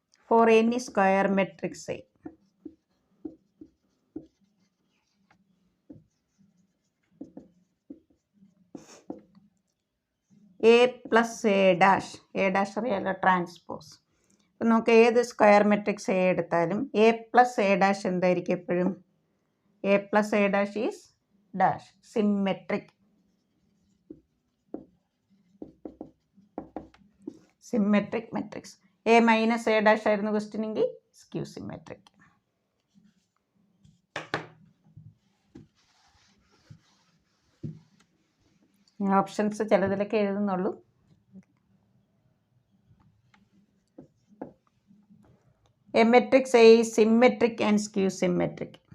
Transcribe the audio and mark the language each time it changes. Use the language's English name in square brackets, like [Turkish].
[English] For any square matrix A, A plus A dash, A dash [Malayalam] അറിയാലോ transpose. അപ്പം നമുക്ക് ഏത് സ്ക്വയർ മെട്രിക്സ് എ എടുത്താലും [English] A plus A dash എന്തായിരിക്കും എപ്പോഴും, A plus A dash is dash symmetric. [Malayalam] Symmetric matrix. A minus A dash ആയിരുന്നു question എങ്കിൽ skew symmetric. ഞാൻ options ചിലതിലൊക്കെ എഴുതുന്നുള്ളൂ. [English] A matrix A is symmetric and skew symmetric.